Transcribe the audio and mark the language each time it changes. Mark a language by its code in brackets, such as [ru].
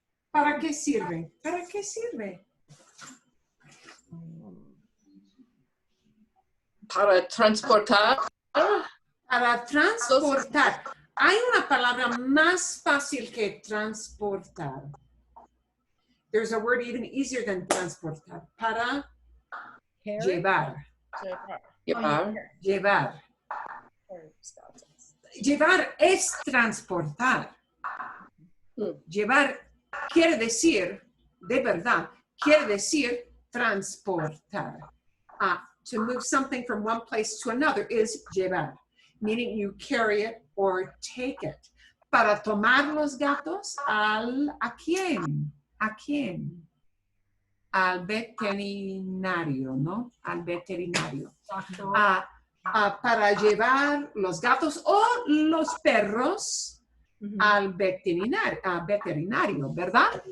[es] ¿Para qué sirve? ¿Para qué sirve? Para transportar. Para transportar. Hay una palabra más fácil que transportar. [en] There's a word even easier than transportar. [es] Para llevar. Llevar. Llevar es transportar. Llevar quiere decir, de verdad, quiere decir transportar. [en] To move something from one place to another is llevar, meaning you carry it or take it. [es] para tomar los gatos ¿a quién? ¿A quién? Al veterinario, ¿no? Al veterinario. Para llevar los gatos o los perros al veterinario, ¿verdad?